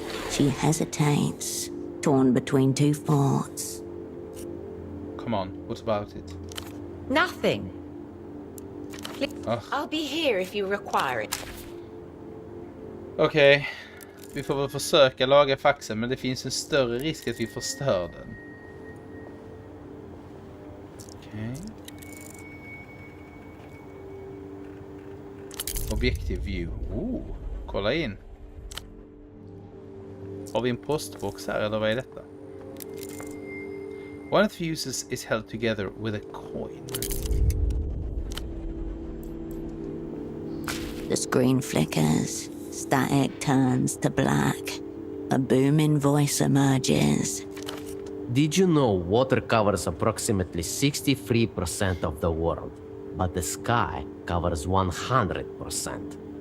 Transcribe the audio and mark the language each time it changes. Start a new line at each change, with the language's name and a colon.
English: She hesitates, torn between two thoughts. Come on, what about it? Nothing. Ugh. I'll be here if you require it.
Swedish: Okej. Vi får väl försöka laga faxen, men det finns en större risk att vi förstör den. Okej.
English: Objective view.
Swedish: Kolla in. Har vi en postbox här, eller vad är detta?
English: One of the fuses is held together with a coin. The screen flickers. Static turns to black. A booming voice emerges. Did you know water covers approximately 63% of the world, but the sky covers 100%?